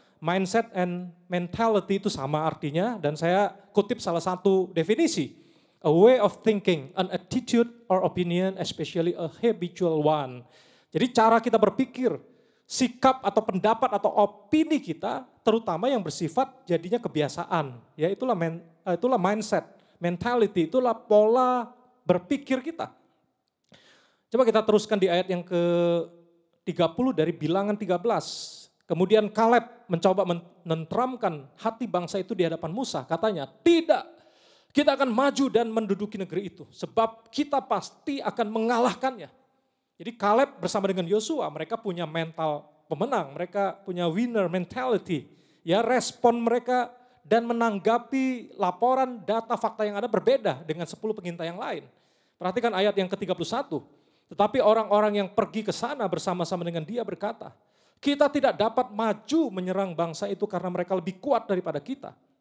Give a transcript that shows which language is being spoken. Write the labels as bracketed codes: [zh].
[id] Mindset and mentality itu sama artinya, dan saya kutip salah satu definisi. [en] A way of thinking, an attitude or opinion, especially a habitual one. [id] Jadi cara kita berpikir, sikap atau pendapat atau opini kita, terutama yang bersifat jadinya kebiasaan. Ya itulah mindset, mentality, itulah pola berpikir kita. Coba kita teruskan di ayat yang ke-30 dari Bilangan 13. Kemudian Kaleb mencoba menenteramkan hati bangsa itu di hadapan Musa. Katanya, tidak, kita akan maju dan menduduki negeri itu. Sebab kita pasti akan mengalahkannya. Jadi Kaleb bersama dengan Yosua, mereka punya mental pemenang. Mereka punya winner mentality. Ya, respon mereka dan menanggapi laporan data fakta yang ada berbeda dengan 10 pengintai yang lain. Perhatikan ayat yang ke-31. Tetapi orang-orang yang pergi ke sana bersama-sama dengan dia berkata, kita tidak dapat maju menyerang bangsa itu karena mereka lebih kuat daripada kita.